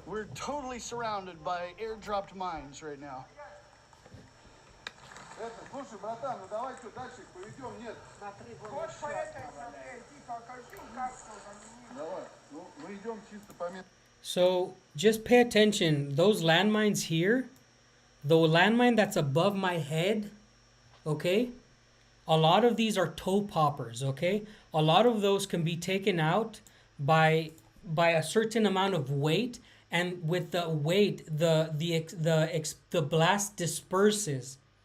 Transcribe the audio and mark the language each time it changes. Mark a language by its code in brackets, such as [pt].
[en] We're totally surrounded by airdropped mines right now. [ru] Это, слушай, братан, ну давай что, дальше поведем? Нет. Вот по этой смотри, иди покажи, как что. Давай, ну мы идем чисто по месту. [en] So just pay attention. Those landmines here, the landmine that's above my head, okay? A lot of these are toe poppers, okay? A lot of those can be taken out by a certain amount of weight, and with the weight, the blast disperses.